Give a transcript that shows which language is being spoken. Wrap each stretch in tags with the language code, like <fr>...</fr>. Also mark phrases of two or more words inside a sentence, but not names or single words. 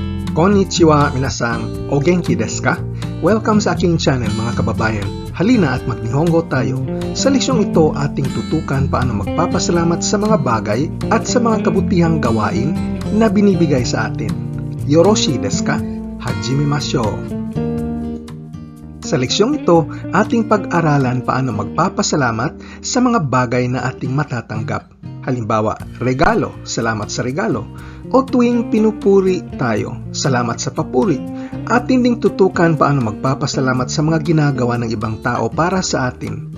<ja>こんにちは皆さん、お元気ですか?</ja> <tl>Welcome sa aking channel mga kababayan. Halina at mag-Nihongo tayo. Sa leksyon ito ating tutukan paano magpapasalamat sa mga bagay at sa mga kabutihang gawain na binibigay sa atin.</tl> <ja>よろしいですか？始めましょう.</ja> <tl>Sa leksyong ito, ating pag-aralan paano magpapasalamat sa mga bagay na ating matatanggap. Halimbawa, regalo, salamat sa regalo. O tuwing pinupuri tayo, salamat sa papuri. Atin ding tutukan paano magpapasalamat sa mga ginagawa ng ibang tao para sa atin.</tl>